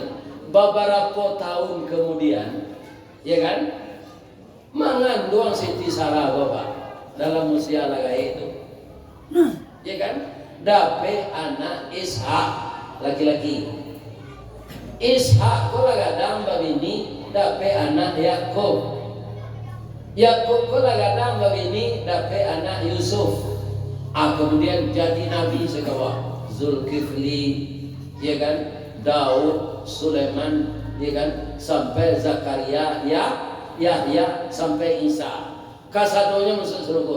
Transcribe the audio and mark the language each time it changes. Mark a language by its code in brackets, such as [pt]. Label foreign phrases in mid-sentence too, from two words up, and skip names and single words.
[id] Beberapa tahun kemudian, ya kan? Mengandung Siti Sarah bapak dalam usia laga itu, ya kan? Dapat anak Ishak laki-laki. [min] Ishak ko lagadang babini dapat anak Yakub. Yakub ko lagadang babini dapat anak Yusuf. [id] Kemudian jadi nabi sekawah Zulkifli, ya kan, Daud, Sulaiman, ya kan, sampai Zakaria, Yahya, sampai Isa. [min] Kasadonya masuk surga.